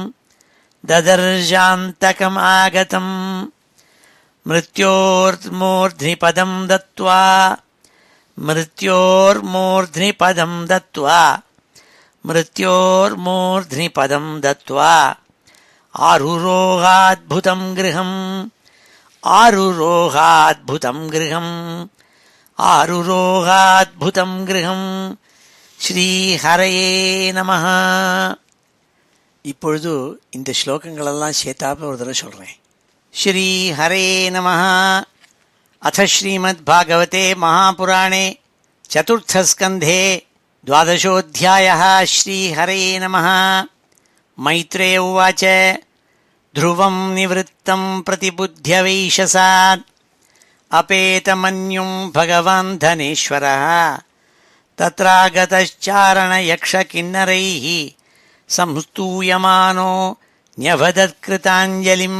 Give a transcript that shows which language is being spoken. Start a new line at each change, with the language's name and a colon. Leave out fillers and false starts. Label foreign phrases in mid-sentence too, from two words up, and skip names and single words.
Sanskrit: ददर्शान्तकमागतम् मृत्योर्मूर्ध्नि पदम् दत्त्वा मृत्योर्मूर्ध्नि पदम् दत्त्वा मृत्योर्मूर्ध्नि पदम् दत्त्वा आरुरोहाद्भुतम् गृहम् आरुरोहाद्भुतम् गृहम् आरुरोहाद्भुतम् गृहम् श्रीहरये नमः.
Tamil: இப்பொழுது இந்த ஸ்லோகங்களெல்லாம் சேர்த்தாப்புல ஒரு தடவை சொல்றேன்.
Sanskrit: श्रीहरये नमः अथ श्रीमत् भागवते महापुराणे चतुर्थस्कन्धे द्वादशोऽध्यायः. श्रीहरये नमः. मैत्रेय उवाच ध्रुवं निवृत्तं प्रतिबुध्यवैशसात् अपेतमन्युं भगवान् धनेश्वरः तत्रागतश्चारणयक्षकिन्नरैः संस्तूयमानो न्यभदत्कृताञ्जलिम्.